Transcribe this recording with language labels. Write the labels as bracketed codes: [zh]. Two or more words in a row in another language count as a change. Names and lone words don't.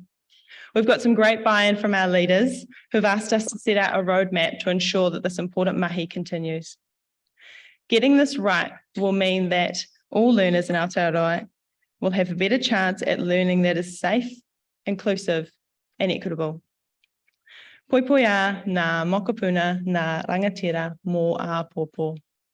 [en] We've got some great buy-in from our leaders who've asked us to set out a roadmap to ensure that this important mahi continues. Getting this right will mean that all learners in Aotearoa will have a better chance at learning that is safe, inclusive, and equitable. [mi] Poi poi a ngā mokopuna ngā rangatira mō āpōpō.